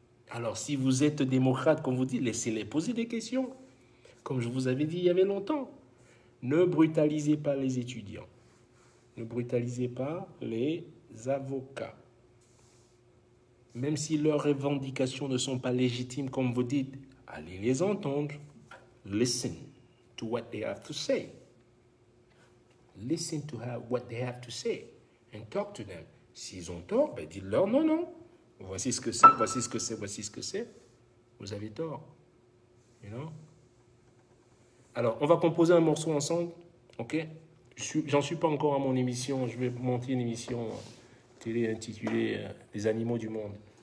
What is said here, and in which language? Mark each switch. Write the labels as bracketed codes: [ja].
[fr] Alors, si vous êtes démocrate, comme vous dites, laissez-les poser des questions. Comme je vous avais dit il y avait longtemps. Ne brutalisez pas les étudiants. Ne brutalisez pas les avocats. Même si leurs revendications ne sont pas légitimes, comme vous dites, allez les entendre. [en] Listen to what they have to say. Listen to what they have to say and talk to them. [fr] S'ils ont tort, dites-leur non. Voici ce que c'est, voici ce que c'est, voici ce que c'est. Vous avez tort. You know? Alors, on va composer un morceau ensemble, ok? J'en suis pas encore à mon émission. Je vais monter une émission télé intitulée Les animaux du monde.